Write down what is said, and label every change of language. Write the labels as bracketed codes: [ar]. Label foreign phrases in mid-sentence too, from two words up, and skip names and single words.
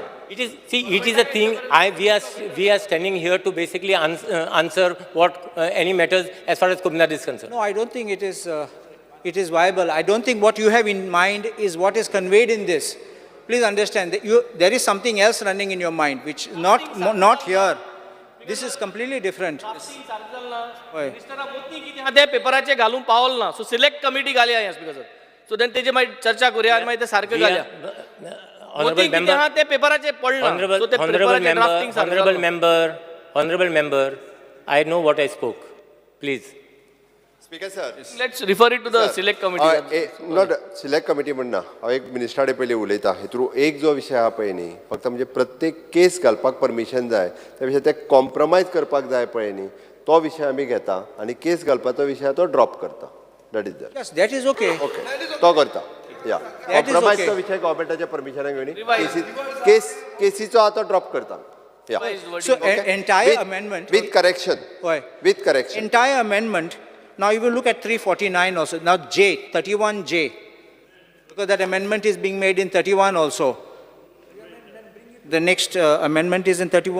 [en] It is a thing, we are standing here to basically answer what any matters as far as comunidad is concerned. No, I don't think it is viable. I don't think what you have in mind is what is conveyed in this. Please understand that there is something else running in your mind, which is not here. This is completely different. [kok] पेपराचे घालून पावल ना [en] so select committee [kok] घालया या स्पीकर [en] so then [kok] तेजे मागीर चर्चा करूया आणि मागीर ते सारके घालया [en] Honorable member, I know what I spoke. Please. Speaker sir. Let's refer it to the select committee. Not select committee [kok] म्हणना हांव एक मिनिस्टराडे पयलीं उलयता हेतून एक जो विशय आहा पळय न्ही फक्त म्हणजे प्रत्येक केस घालपाक परमिशन जाय त्या विशय ते कॉम्प्रोमायज करपाक जाय पळय न्ही तो विशय आमी घेता आनी केस घालपाचो विशय तो ड्रॉप करता [en] that is that. Yes, that is okay. [kok] ओके तो करता या कॉम्प्रोमायजचो विशय गव्हर्मेंटाच्या परमिशनाक घेवनी केसीचो आतां ड्रॉप करता. [en] Yeah. So entire amendment. With correction. Why? With correction. Entire amendment. Now you will look at 349 also. Now 31J. Because that amendment is being made in 31 also. The next amendment is in 31.